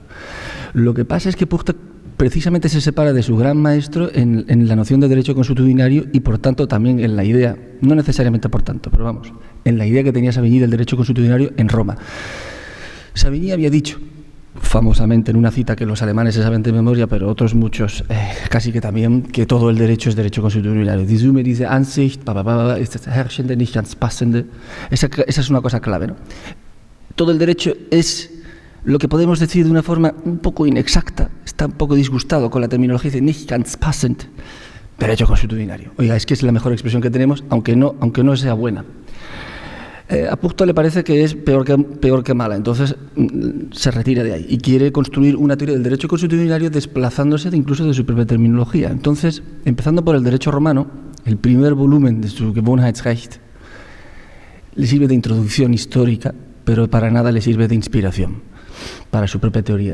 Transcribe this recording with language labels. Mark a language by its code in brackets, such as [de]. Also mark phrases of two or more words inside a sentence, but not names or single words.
[es] Lo que pasa es que Puchta precisamente se separa de su gran maestro en la noción de derecho consuetudinario y, por tanto, también en la idea, no necesariamente por tanto, pero vamos, en la idea que tenía Savigny del derecho consuetudinario en Roma. Savigny había dicho, famosamente en una cita que los alemanes se saben de memoria, pero otros muchos casi que también, que todo el derecho es derecho consuetudinario. [de] Die Summe, diese Ansicht, ist das Herrschende, nicht ganz passende. [es] Esa es una cosa clave, ¿no? Todo el derecho es lo que podemos decir de una forma un poco inexacta, está un poco disgustado con la terminología de [de] nicht ganz passend, [es] derecho consuetudinario. Oiga, es que es la mejor expresión que tenemos, aunque no sea buena. A Puchta le parece que es peor que mala, entonces se retira de ahí y quiere construir una teoría del derecho consuetudinario desplazándose incluso de su propia terminología. Entonces, empezando por el derecho romano, el primer volumen de su Gewohnheitsrecht le sirve de introducción histórica, pero para nada le sirve de inspiración para su propia teoría.